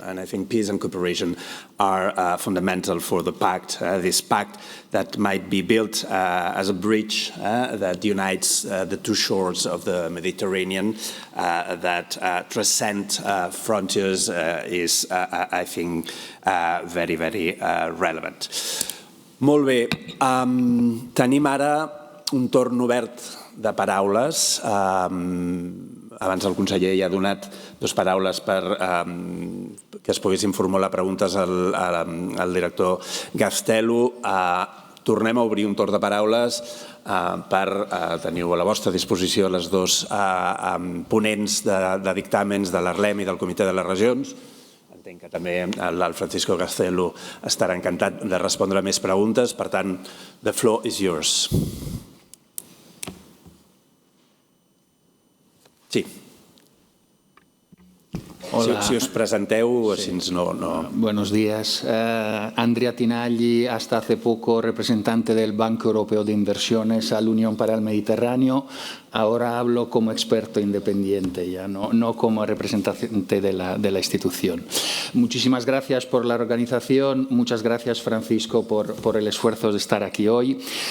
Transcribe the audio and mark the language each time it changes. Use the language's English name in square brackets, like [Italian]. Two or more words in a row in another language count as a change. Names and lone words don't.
[English] And I think peace and cooperation are fundamental for the pact, this pact that might be built as a bridge that unites the two shores of the Mediterranean, that transcend frontiers is, I think, very, very relevant. [Catalan] Molt bé, tenim ara un torn obert de paraules. Abans el conseller ja ha donat dues paraules per que es poguessin formular preguntes al director Gaztelu. Tornem a obrir un torn de paraules per teniu a la vostra disposició les dos ponents de dictàmens de l'ARLEM i del Comitè de les Regions. Entenc que també l'Alt Francisco Gaztelu estarà encantat de respondre més preguntes. Per tant, [English] the floor is yours. [Catalan] Sí. Hola. Si us presenteu, sí. Si no... [Spanish] Buenos días. Andrea Tinagli, hasta hace poco representante del Banco Europeo de Inversiones a la Unión para el Mediterráneo. Ahora hablo como experto independiente, ya no como representante de la institución. Muchísimas gracias por la organización. Muchas gracias, Francisco, por el esfuerzo de estar aquí hoy.